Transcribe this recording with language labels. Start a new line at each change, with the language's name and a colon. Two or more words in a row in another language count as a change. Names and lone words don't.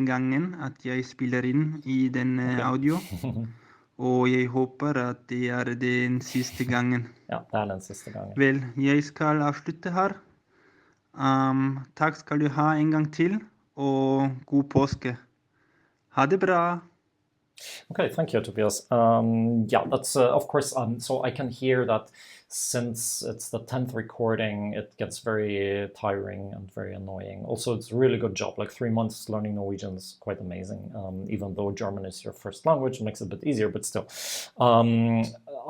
Norwegian: gangen at jeg spiller inn i denne audio, og jeg håper at det er den siste gangen. Ja, det er den siste gangen. Vel, jeg skal avslutte her. Takk skal du ha en gang til, og god påske. Ha det bra!
English: Okay, thank you, Tobias. That's of course. So I can hear that since it's the 10th recording, it gets very tiring and very annoying. Also, it's a really good job. Like 3 months learning Norwegian is quite amazing. Even though German is your first language, it makes it a bit easier, but still.